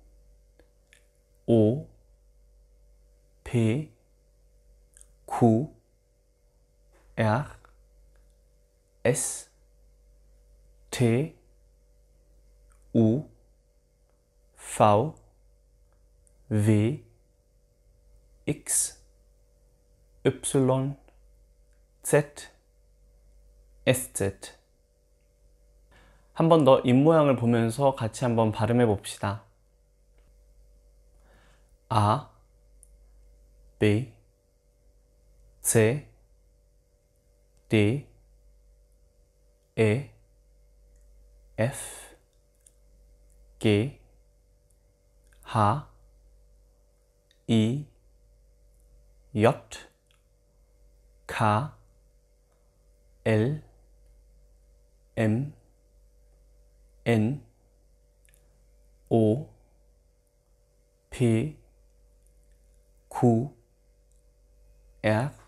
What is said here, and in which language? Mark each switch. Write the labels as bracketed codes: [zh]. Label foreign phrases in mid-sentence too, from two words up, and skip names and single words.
[de] O, P, Q, R, S, T, U, V, W, X, Y, Z, SZ. [ko] 한 번 더 입모양을 보면서 같이 한번 발음해 봅시다. [de] A, B, C, D, E, F, G, H, I, J, K, L, M, N, O, P, Q, R,